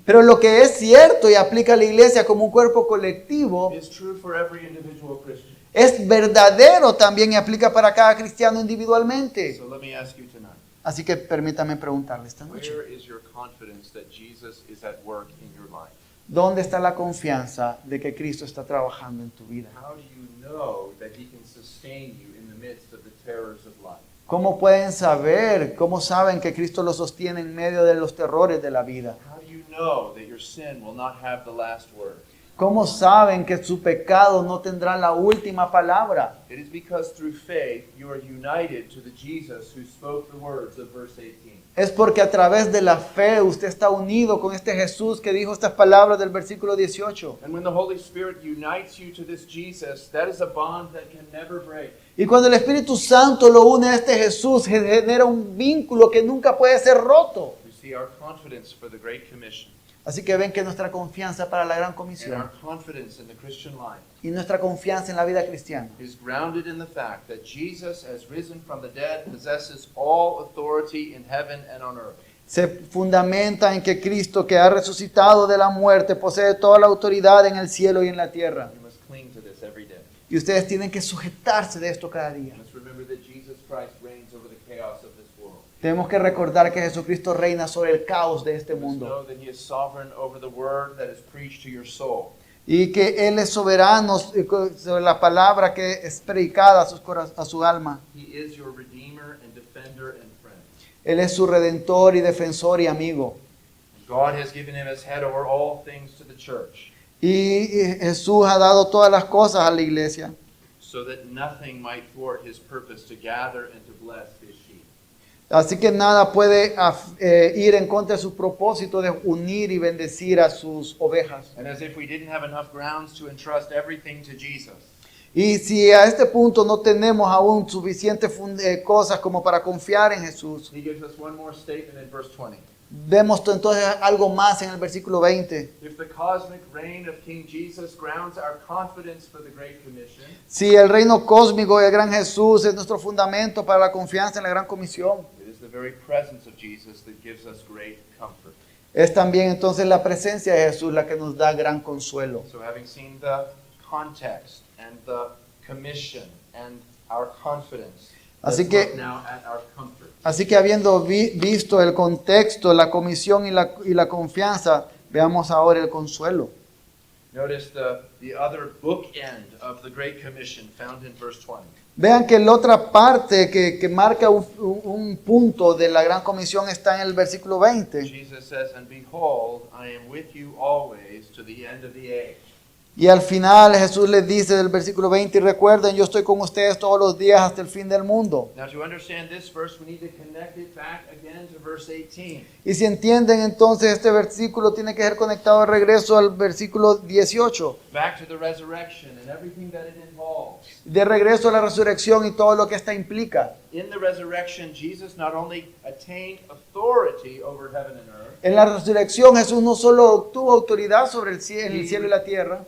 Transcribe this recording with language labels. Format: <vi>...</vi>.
<es>Pero lo que es cierto y aplica a la iglesia como un cuerpo colectivo</es> <en>is true for every individual Christian.</en> <es>es verdadero también y aplica para cada cristiano individualmente.</es> <en>So let me ask you tonight.</en> <es>Así que permítame preguntarle esta noche.</es> <en>Where is your confidence that Jesus is at work in your life?</en> <es>¿Dónde está la confianza de que Cristo está trabajando en tu vida?</es> <en>How do you know that he can sustain you in the midst of the terrors of life?</en> <es>¿Cómo pueden saber, cómo saben que Cristo los sostiene en medio de los terrores de la vida?</es> <en>How do you know that your sin will not have the last word?</en> <es>¿Cómo saben que su pecado no tendrá la última palabra?</es> <en>It is because through faith you are united to the Jesus who spoke the words of verse 18.</en> <es>Es porque a través de la fe usted está unido con este Jesús que dijo estas palabras del versículo 18.</es> <en>And when the Holy Spirit unites you to this Jesus, that is a bond that can never break.</en> <es>Y cuando el Espíritu Santo lo une a este Jesús, genera un vínculo que nunca puede ser roto.</es> <en>We see our confidence for the Great Commission</en> <es>Así que ven que nuestra confianza para la gran</es> <en>and</en> <es>comisión</es> <en>our confidence in the Christian life</en> <es>y nuestra confianza en la vida cristiana</es> <en>is grounded in the fact that Jesus, as risen from the dead, possesses all authority in heaven and on earth.</en> <es>se fundamenta en que Cristo, que ha resucitado de la muerte, posee toda la autoridad en el cielo y en la tierra.</es> <en>You must cling to this every day.</en> <es>Y ustedes tienen que sujetarse de esto cada día.</es> <en>You must remember that Jesus Christ reigns over the chaos of this world.</en> <es>Tenemos que recordar que Jesucristo reina sobre el caos de este</es> <en>You must</en> <es>mundo</es> <en>know that He is sovereign over the word that is preached to your soul.</en> <es>y que Él es soberano sobre la palabra que es predicada a su alma.</es> <en>He is your redeemer and defender and friend.</en> <es>Él es su redentor y defensor y amigo.</es> <en>God has given Him as head over all things to the church,</en> <es>Y Jesús ha dado todas las cosas a la iglesia</es> <en>so that nothing might thwart His purpose to gather and to bless His sheep.</en> <es>Así que nada puede ir en contra de su propósito de unir y bendecir a sus ovejas.</es> <en>And as if we didn't have enough grounds to entrust everything to Jesus,</en> <es>Y si a este punto no tenemos aún suficientes cosas como para confiar en Jesús,</es> <en>He gives us one more statement in verse 20.</en> <es>vemos entonces algo más en el versículo 20.</es> <en>If the cosmic reign of King Jesus grounds our confidence for the Great Commission,</en> <es>Si el reino cósmico del gran Jesús es nuestro fundamento para la confianza en la gran comisión,</es> <en>it is the very presence of Jesus that gives us great comfort.</en> <es>es también entonces la presencia de Jesús la que nos da gran consuelo.</es> <en>So having seen the context and the commission and our confidence,</en> <es>Así</es> <en>let's</en> <es>que-</es> <en>look now at our comfort.</en> <es>Así que habiendo visto el contexto, la comisión y la confianza, veamos ahora el consuelo.</es> <en>Notice the other bookend of the Great Commission found in verse 20.</en> <es>Vean que la otra parte que marca un punto de la gran comisión está en el versículo 20.</es> <en>Jesus says, "And behold, I am with you always to the end of the age."</en> <es>Y al final Jesús les dice del versículo 20, y recuerden, yo estoy con ustedes todos los días hasta el fin del mundo.</es> <en>Now to understand this verse, we need to connect it back again to verse 18.</en> <es>Y si entienden entonces este versículo tiene que ser conectado de regreso al versículo 18.</es> <en>Back to the resurrection and everything that it involves.</en> <es>De regreso a la resurrección y todo lo que esta implica.</es> <en>In the resurrection, Jesus not only attained authority over heaven and earth,</en> <es>En la resurrección Jesús no solo obtuvo autoridad sobre el cielo y la tierra,</es>